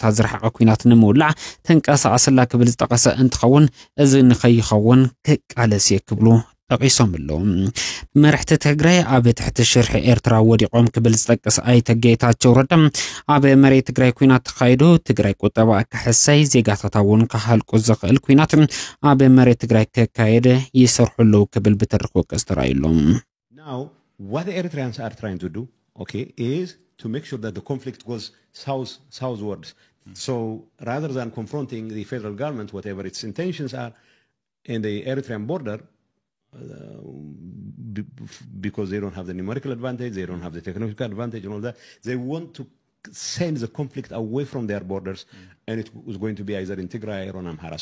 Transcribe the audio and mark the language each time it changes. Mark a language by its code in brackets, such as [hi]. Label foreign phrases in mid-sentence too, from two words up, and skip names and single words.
[ti] ዝረሓቐ ኩናት ንምውላዕ ተንቀሳቐስላ ክብል ዝጠቐሰ እንትኸውን እዚ ንኸይኸውን ክቃለስ ክብሉ ጠቂሶም ኣለዉ። መራሕቲ ትግራይ ኣብ ትሕቲ ሽርሒ ኤርትራ ወዲቖም ክብል ዝጠቅስ ኣይተ ጌታቸው ረዳ ኣብ መሬት ትግራይ ኩናት ተኻይዱ ትግራይ ቁጠባ ክሕሰይ ዜጋታት እውን ካሃልቁ ዝኽእል ኩናት ኣብ መሬት ትግራይ ክካየድ ይሰርሑ ኣለዉ ክብል ብተርክ ወቀስ ተራእዩሎም። [en] Now what the Eritreans are trying to do, okay, is to make sure that the conflict goes southwards. So rather than confronting the federal government, whatever its intentions are in the Eritrean border, because they don't have the numerical advantage, they don't have the technological advantage and all that, they want to send the conflict away from their borders, and it was going to be either in Tigray or in Amhara.